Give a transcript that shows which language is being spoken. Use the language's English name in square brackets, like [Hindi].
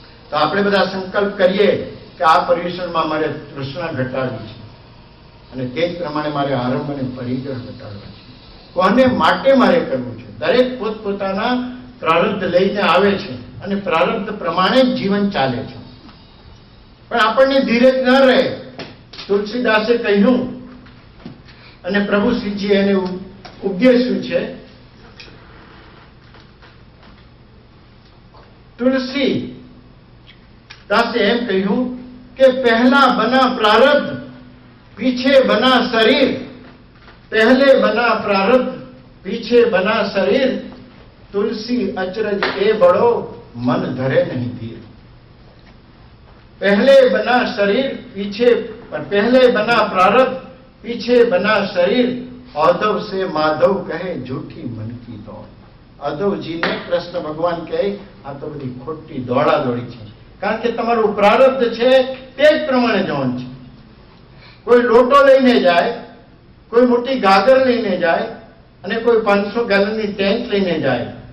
[Gujarati] તો આપણે બધા સંકલ્પ કરીએ કે આ પર્યુષણમાં મારે તૃષ્ણા ઘટાડવી છે અને તે જ પ્રમાણે મારે આરંભ અને પરિગ્રહ ઘટાડવા છે. કોને માટે મારે કરવું છે? દરેક પોતપોતાના પ્રારબ્ધ લઈને આવે છે અને પ્રારબ્ધ પ્રમાણે જ જીવન ચાલે છે. પણ આપણને ધીરજ ન રહે. તુલસીદાસે કહ્યું અને પ્રભુ શ્રીજી એને ઉપદેશ્યું છે, [Hindi] तुलसी दासे एम कहूं कि पहला बना प्रारब्ध पीछे बना शरीर, पहले बना प्रारब्ध पीछे बना शरीर, तुलसी अचरज ए बड़ो मन धरे नहीं धीर. पहले बना शरीर पीछे, पहले बना प्रारब्ध पीछे बना शरीर, औधव से माधव कहे झूठी मन की दौड़. [Gujarati] અધવજી ને કૃષ્ણ ભગવાન કહે આ તો બધી ખોટી દોડા દોડી છે, કારણ કે તમારું પ્રારબ્ધ છે તે જ પ્રમાણે જવાનું છે. કોઈ લોટો લઈને જાય, કોઈ મોટી ગાગર લઈને જાય અને કોઈ 500 ગેલનની ટેન્ક લઈને જાય.